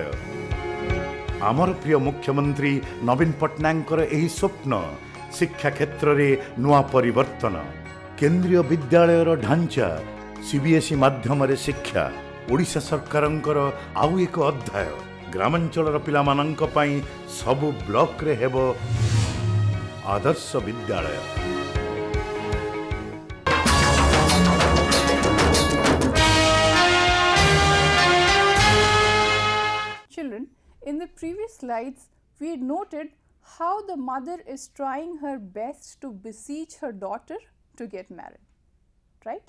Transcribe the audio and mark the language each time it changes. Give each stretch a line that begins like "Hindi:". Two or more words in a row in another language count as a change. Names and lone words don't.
Odia: ଆମର ପ୍ରିୟ ମୁଖ୍ୟମନ୍ତ୍ରୀ ନବୀନ ପଟ୍ଟନାୟକଙ୍କର ଏହି ସ୍ୱପ୍ନ ଶିକ୍ଷା କ୍ଷେତ୍ରରେ ନୂଆ ପରିବର୍ତ୍ତନ। କେନ୍ଦ୍ରୀୟ ବିଦ୍ୟାଳୟର ଢାଞ୍ଚା, CBSE ମାଧ୍ୟମରେ ଶିକ୍ଷା, ଓଡ଼ିଶା ସରକାରଙ୍କର ଆଉ ଏକ ଅଧ୍ୟାୟ। ଗ୍ରାମାଞ୍ଚଳର ପିଲାମାନଙ୍କ ପାଇଁ ସବୁ ବ୍ଲକରେ ହେବ ଆଦର୍ଶ ବିଦ୍ୟାଳୟ।
English: Children, in the previous slides, we had noted how the mother is trying her best to beseech her daughter to get married, right?